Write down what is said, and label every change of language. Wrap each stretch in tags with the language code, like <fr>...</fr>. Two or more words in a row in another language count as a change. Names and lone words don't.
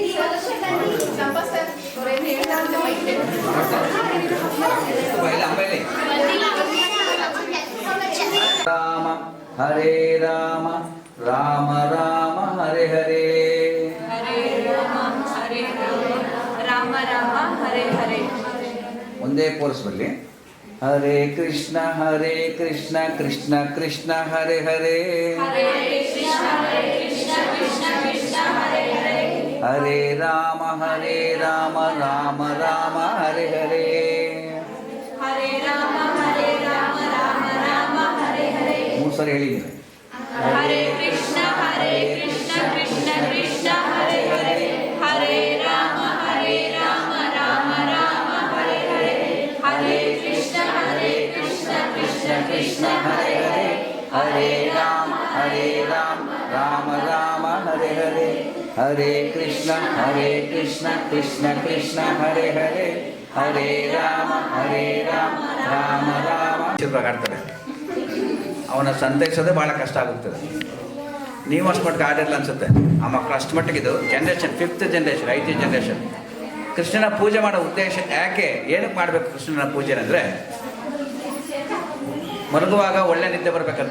<kn>ಆಮೇಲೆ ರಾಮ ಹರೇ ರಾಮ ರಾಮ ರಾಮ ಹರೇ ಹರೇ ಒಂದೇ ಕೋರ್ಸ್ ಬರಲಿ. ಹರೇ ಕೃಷ್ಣ ಕೃಷ್ಣ ಕೃಷ್ಣ ಹರೇ ಹರೇ ಹರೇ ರಾಮ ರಾಮ ರಾಮ ಹರೇ ಹರೇ. ಮೂರು ಸರಿ ಹೇಳಿ. ಹರೇ ಕೃಷ್ಣ ಕೃಷ್ಣ ಕೃಷ್ಣ ಹರೇ ಹರೇ ಹರೇ ರಾಮ ರಾಮ ರಾಮ ಹರೇ ಹರೇ ಹರೇ ಕೃಷ್ಣ ಕೃಷ್ಣ ಕೃಷ್ಣ ಹರೇ ಹರೇ ಹರೇ ರಾಮ ರಾಮ ರಾಮ ಹರೇ ಹರೇ ಹರೇ ಕೃಷ್ಣ ಕೃಷ್ಣ ಕೃಷ್ಣ ಹರೇ ಹರೇ ಹರೇ ರಾಮ ರಾಮ ರಾಮ. ಆಡ್ತಾರೆ, ಅವನ ಸಂತೈಸೋದೇ ಭಾಳ ಕಷ್ಟ ಆಗುತ್ತದೆ. ನೀವು ಅಷ್ಟು ಮಟ್ಟಿಗೆ ಆಡಿರಲ್ಲ ಅನ್ಸುತ್ತೆ. ಆ ಮಕ್ಕಳು ಅಷ್ಟು ಮಟ್ಟಿಗಿದು</kn> <en>generation 5th generation 5th generation.</en> <kn>ಕೃಷ್ಣನ ಪೂಜೆ ಮಾಡೋ ಉದ್ದೇಶ ಯಾಕೆ, ಏನಕ್ಕೆ ಮಾಡಬೇಕು ಕೃಷ್ಣನ ಪೂಜೆ ಅಂದರೆ, ಮಲಗುವಾಗ ಒಳ್ಳೆ ನಿದ್ದೆ ಬರಬೇಕಂತೆ.</kn>